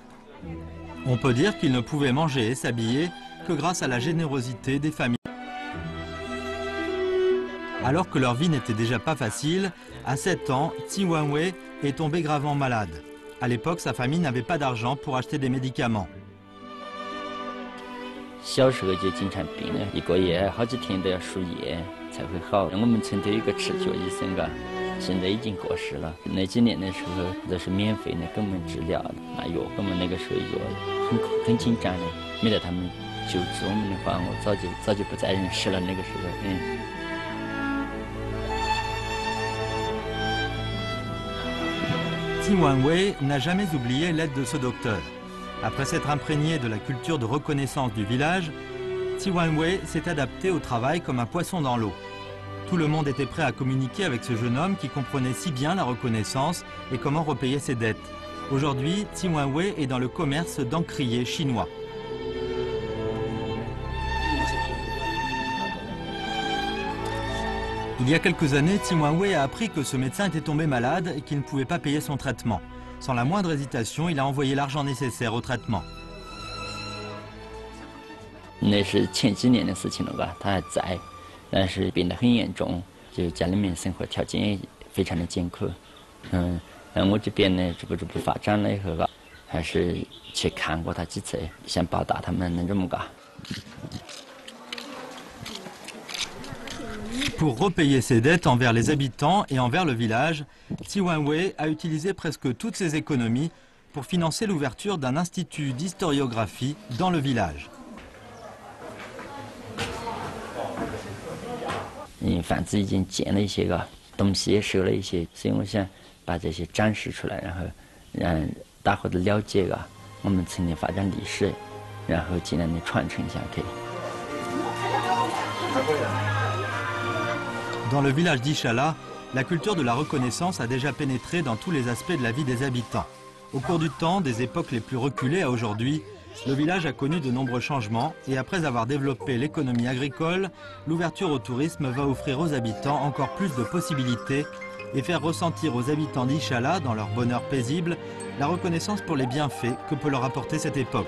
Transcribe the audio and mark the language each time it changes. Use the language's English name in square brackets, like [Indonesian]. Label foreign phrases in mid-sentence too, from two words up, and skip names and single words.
[French] On peut dire qu'ils ne pouvaient manger et s'habiller que grâce à la générosité des familles. Alors que leur vie n'était déjà pas facile, à 7 ans, Ti Wanwei est tombé gravement malade. À l'époque, sa famille n'avait pas d'argent pour acheter des médicaments. [Chinese] 小时候就经常病了，1个月好几天都要输液才会好。我们村头有个赤脚医生啊，现在已经过世了。那几年的时候都是免费的给我们治疗的，那药我们那个时候药很紧张的，没得他们救治我们的话，我早就不在人世了。那个时候， [French] Tim Wan-wei n'a jamais oublié l'aide de ce docteur. Après s'être imprégné de la culture de reconnaissance du village, Tim Wan-wei s'est adapté au travail comme un poisson dans l'eau. Tout le monde était prêt à communiquer avec ce jeune homme qui comprenait si bien la reconnaissance et comment repayer ses dettes. Aujourd'hui, Tim Wan-wei est dans le commerce d'encriers chinois. Il y a quelques années, Tim Wan-wei a appris que ce médecin était tombé malade et qu'il ne pouvait pas payer son traitement. Sans la moindre hésitation, il a envoyé l'argent nécessaire au traitement. [Chinese] 那是前几年的事情了吧，他还在，但是病得很严重，就家里面生活条件也非常的艰苦。我这边呢，逐步发展了以后啊，还是去看过他几次，想报答他们那种个。 [French] Pour repayer ses dettes envers les habitants et envers le village, Tim Wan-wei a utilisé presque toutes ses économies pour financer l'ouverture d'un institut d'historiographie dans le village. [Chinese] 房子已经建了一些个，东西也收了一些，所以我想把这些展示出来，然后让大伙都了解个我们曾经发展历史，然后尽量的传承下去。 [French] Dans le village d'Ichala, la culture de la reconnaissance a déjà pénétré dans tous les aspects de la vie des habitants. Au cours du temps, des époques les plus reculées à aujourd'hui, le village a connu de nombreux changements et après avoir développé l'économie agricole, l'ouverture au tourisme va offrir aux habitants encore plus de possibilités et faire ressentir aux habitants d'Ichala, dans leur bonheur paisible, la reconnaissance pour les bienfaits que peut leur apporter cette époque.